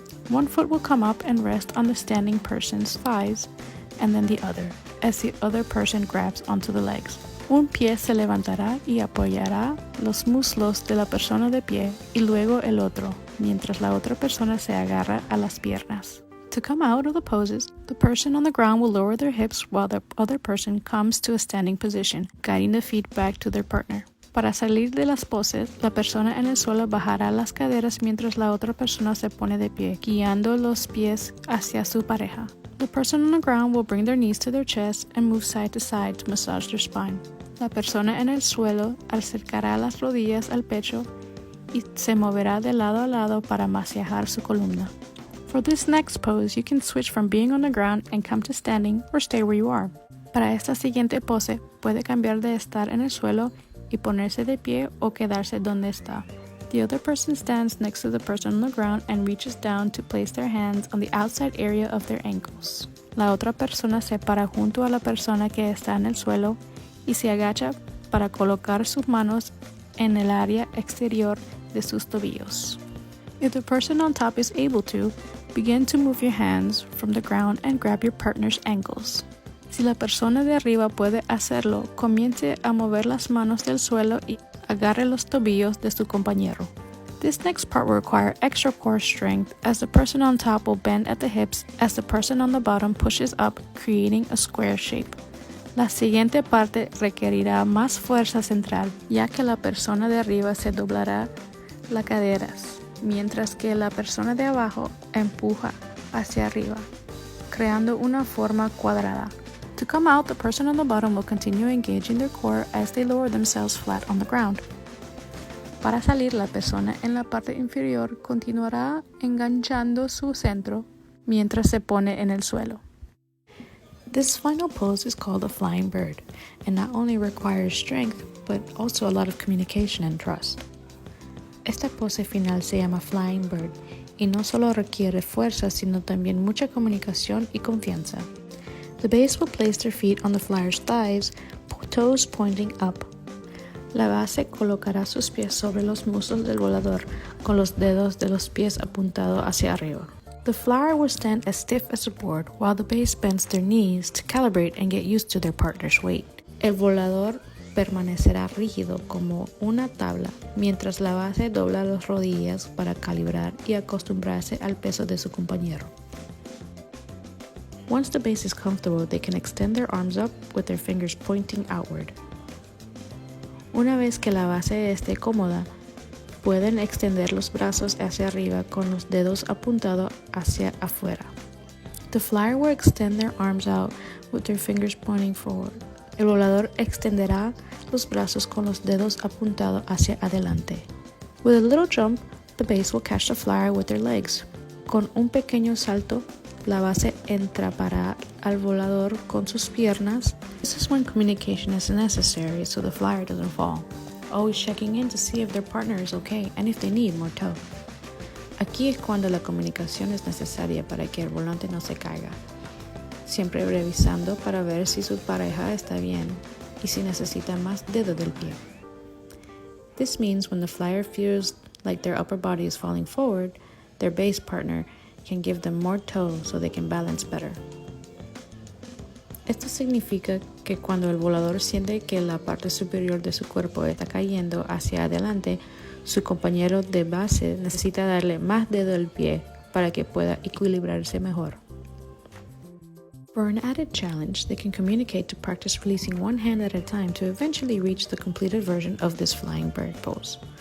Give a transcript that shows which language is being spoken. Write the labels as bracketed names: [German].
[English] One foot will come up and rest on the standing person's thighs, and then the other, as the other person grabs onto the legs. [Spanish] Un pie se levantará y apoyará los muslos de la persona de pie y luego el otro, mientras la otra persona se agarra a las piernas. [English] To come out of the poses, the person on the ground will lower their hips while the other person comes to a standing position, guiding the feet back to their partner. [Spanish] Para salir de las poses, la persona en el suelo bajará las caderas mientras la otra persona se pone de pie, guiando los pies hacia su pareja. [English] The person on the ground will bring their knees to their chest and move side to side to massage their spine. [Spanish] La persona en el suelo acercará las rodillas al pecho y se moverá de lado a lado para masajear su columna. [English] For this next pose, you can switch from being on the ground and come to standing or stay where you are. [Spanish] Para esta siguiente pose, puede cambiar de estar en el suelo y ponerse de pie o quedarse donde está. [English] The other person stands next to the person on the ground and reaches down to place their hands on the outside area of their ankles. [Spanish] La otra persona se para junto a la persona que está en el suelo y se agacha para colocar sus manos en el área exterior de sus tobillos. [English] If the person on top is able to, begin to move your hands from the ground and grab your partner's ankles. [Spanish] Si la persona de arriba puede hacerlo, comience a mover las manos del suelo y agarre los tobillos de su compañero. [English] This next part will require extra core strength as the person on top will bend at the hips as the person on the bottom pushes up, creating a square shape. [Spanish] La siguiente parte requerirá más fuerza central, ya que la persona de arriba se doblará las caderas, mientras que la persona de abajo empuja hacia arriba. creando una forma cuadrada. [English] To come out, the person on the bottom will continue engaging their core as they lower themselves flat on the ground. [Spanish] Para salir, la persona en la parte inferior continuará enganchando su centro mientras se pone en el suelo. [English] This final pose is called a flying bird, and not only requires strength, but also a lot of communication and trust. [Spanish] Esta pose final se llama flying bird, y no solo requiere fuerza, sino también mucha comunicación y confianza. [English] The base will place their feet on the flyer's thighs, toes pointing up. [Spanish] La base colocará sus pies sobre los muslos del volador, con los dedos de los pies apuntados hacia arriba. [English] The flyer will stand as stiff as a board, while the base bends their knees to calibrate and get used to their partner's weight. [Spanish] El volador permanecerá rígido como una tabla, mientras la base dobla las rodillas para calibrar y acostumbrarse al peso de su compañero. [English] Once the base is comfortable, they can extend their arms up with their fingers pointing outward. [Spanish] Una vez que la base esté cómoda, pueden extender los brazos hacia arriba con los dedos apuntados hacia afuera. [English] The flyer will extend their arms out with their fingers pointing forward. [Spanish] El volador extenderá los brazos con los dedos apuntados hacia adelante. [English] With a little jump, the base will catch the flyer with their legs. [Spanish] Con un pequeño salto, la base entrapará al volador con sus piernas. [English] This is when communication is necessary so the flyer doesn't fall. Always checking in to see if their partner is okay and if they need more tow. [Spanish] Aquí es cuando la comunicación es necesaria para que el volante no se caiga. Siempre revisando para ver si su pareja está bien y si necesita más dedo del pie. [English] This means when the flyer feels like their upper body is falling forward, their base partner can give them more tow so they can balance better. [Spanish] Esto significa que cuando el volador siente que la parte superior de su cuerpo está cayendo hacia adelante, su compañero de base necesita darle más dedo al pie para que pueda equilibrarse mejor. [English] For an added challenge, they can communicate to practice releasing one hand at a time to eventually reach the completed version of this flying bird pose.